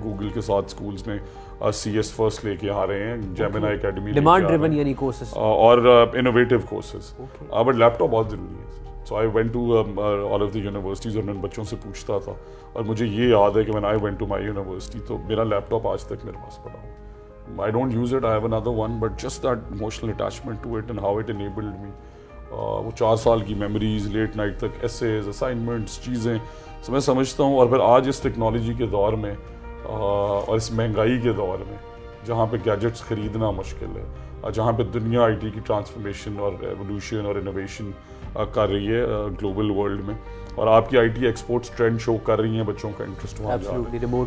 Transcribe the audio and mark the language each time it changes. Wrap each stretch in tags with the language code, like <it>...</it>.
<ur>Google کے ساتھ schools میں سی ایس فرسٹ لے کے آ رہے ہیں, جیمنا اکیڈمی, ڈیمانڈ ڈریون یعنی کورسز اور innovative courses. But leap top بہت ضروری ہے.</ur> <en>so I went to all of the universities,</en> <ur>اور میں ان بچوں سے پوچھتا تھا, اور مجھے یہ یاد ہے کہ</ur> <en>when I went to my university,</en> <ur>تو میرا لیپ ٹاپ آج تک میرے پاس پڑا ہوں.</ur> <en>I don't use it, I have another one, but just that emotional attachment to it and how it enabled me.</en> <ur>وہ 4 سال کی میموریز, لیٹ نائٹ تک ایسیز, اسائنمنٹس, چیزیں میں سمجھتا ہوں. اور پھر آج اس ٹیکنالوجی کے دور میں اور اس مہنگائی کے دور میں, جہاں پہ گیجٹس خریدنا مشکل ہے, اور جہاں پہ دنیا آئی ٹی کی ٹرانسفارمیشن اور ایولیوشن اور انوویشن کر رہی ہے گلوبل ورلڈ میں, اور آپ کی آئی ٹی ایکسپورٹس ٹرینڈ شو کر رہی ہیں, بچوں کا انٹرسٹ وہاں جا رہا ہے.</ur>